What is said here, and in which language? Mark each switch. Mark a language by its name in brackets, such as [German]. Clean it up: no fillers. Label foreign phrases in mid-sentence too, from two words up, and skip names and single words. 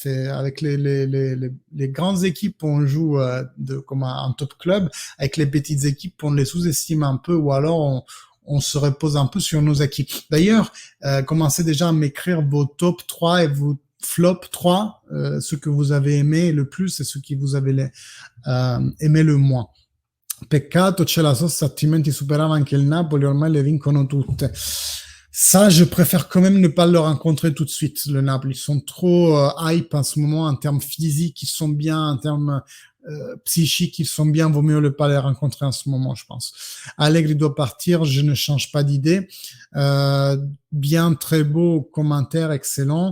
[French] Avec les grandes équipes, on joue comme un [English] top club. [French] Avec les petites équipes, on les sous-estime un peu, ou alors on se repose un peu sur nos équipes. D'ailleurs, commencez déjà à m'écrire vos top 3 et vos flop 3, ceux que vous avez aimé le plus et ceux qui vous avez aimé le moins. [Italian] Peccato c'è la sosta, altrimenti superava anche il Napoli, ormai le vincono tutte. [French] Ça, je préfère quand même ne pas le rencontrer tout de suite, le Napoli. Ils sont trop hype en ce moment en termes physiques, ils sont bien, en termes psychiques, ils sont bien, vaut mieux ne pas les rencontrer en ce moment, je pense. Allegri doit partir, je ne change pas d'idée. Bien, très beau commentaire, excellent.